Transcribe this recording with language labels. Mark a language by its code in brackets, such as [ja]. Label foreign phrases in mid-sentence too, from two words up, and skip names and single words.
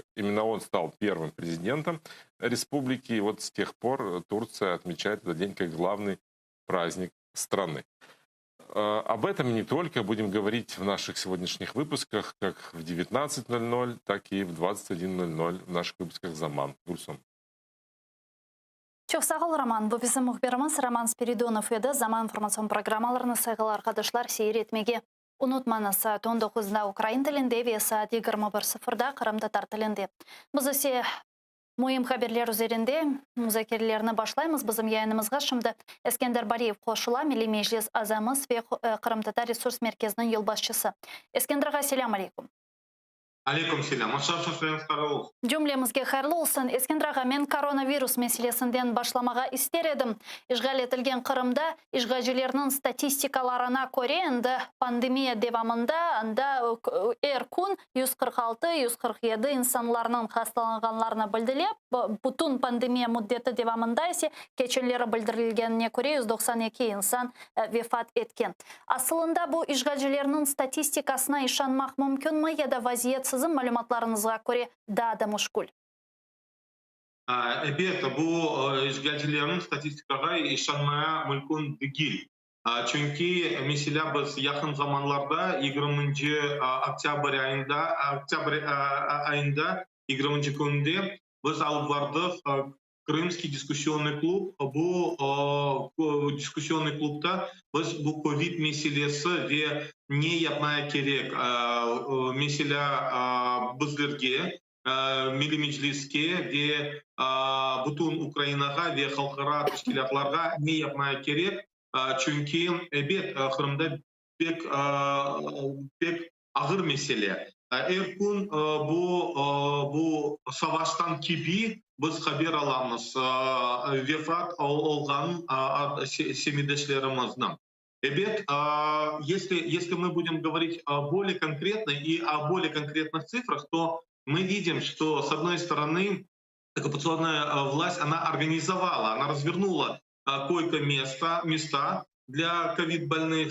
[ru] Именно он стал первым президентом республики. И вот с тех пор Турция отмечает этот день как главный праздник страны. Об этом и не только будем говорить в наших сегодняшних выпусках, как в 19:00, так и в 21:00 в наших выпусках «Заман». Гульсум. [crh] Çok sağ ol Roman. Bu bizim muhbirimiz Roman Spiridonov edi. Zaman informasyon programmalarını saygılı arkadaşlar seyretmege unutmanız. Saat 19'da Ukrayn tilinde ve saat 21:00'da Kırım Tatar tilinde. Biz ise muhim haberler üzerinde müzakerelerini başlayımız. Bizim yayınımızga şimdi Eskender Bariyev koşula, Milli Meclis azamız ve Kırım Tatar Resurs Merkezi'nin yol başçısı. Eskender'ga selam aleyküm. Алейкум селям. Cümlemizge hayırlı olsun. Eskender men koronavirus meselesinden başlamağa ister edim. İşgal etilgen Kırım'da işgalcilerinin statistikalarına göre endi pandemiya devamında erkun 146-147 insanlarının hastalanganlarına bildirilip, bütün pandemiya müddeti devamında ise keçelere bildirilgenine göre 192 insan vefat etken. Aslında bu işgalcilerinin statistikasına işanmak mümkün mü ya da vaziyet sizin malumatlarınıza göre daha da muşkul? Elbette bu işgalcilerin statistikaga işanmaya mümkün değil. Çünkü mesela biz yakın zamanlarda 20. oktyabr ayında 20. günde biz alıp vardık Крымский дискуссионный клуб. Bu дискуссионный klubda biz bu Covid meselesi ve ne yapmaya gerek mesela bizlerge Milli Meclis'e ve bütün Ukrayna'ga ve halkara teşkilatlarga ne yapmaya gerek? Çünkü evet Kırım'da pek ağır mesele. Erkun bu savaştan gibi biz haber alamız vefat olgan семидешlerimizden. [ru] Evet, если мы будем говорить более конкретно и о более конкретных цифрах, то мы видим, что с одной стороны оккупационная власть, она организовала, она развернула койко-места для ковид-больных.